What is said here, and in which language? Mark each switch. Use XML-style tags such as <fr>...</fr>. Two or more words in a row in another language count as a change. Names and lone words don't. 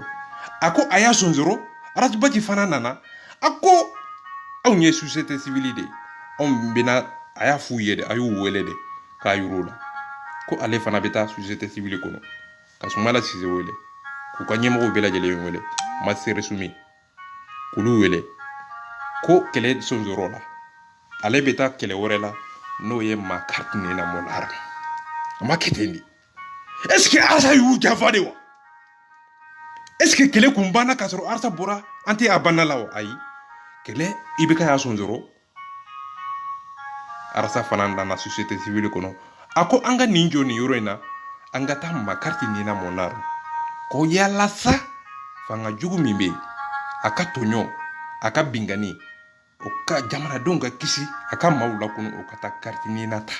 <bm>A ko a y'a sɔn sɔrɔ Arasa Baji fana nana a ko anw ye</bm> <fr>société civile</fr> <bm>de anw bɛna a y'a f'u ye de a y'u wele de k'a yir'u la ko ale fana bɛ taa</bm> <fr>société civile</fr> <bm>kɔnɔ ka Soumaïla Cissé wele k'u ka ɲɛmɔgɔw bɛɛ lajɛlen wele Master Sumi k'olu wele ko kɛlɛ sɔn sɔrɔ la ale bɛ taa kɛlɛ wɛrɛ la n'o ye Makarti Nena Monara a ma kɛ ten de.</bm> <fr>Est-ce que</fr> <bm>Arasa y'u janfa de wa?</bm> <fr>Est-ce que</fr> <bm>kɛlɛ kun banna k'a sɔrɔ Arasa bɔra an tɛ a banna la wa? Ayi kɛlɛ IBK y'a sɔn sɔrɔ Arasa fana nana</bm> <fr>société civile</fr> <bm>kɔnɔ a ko an ka nin jɔ nin yɔrɔ in na an ka taa Makarti Nena Monara ko yalasa fanga jugu min bɛ yen a ka tɔɲɔ a ka bingani o ka jamanadenw ka kisi a ka maaw lakunu o ka taa Karti Nena ta.</bm>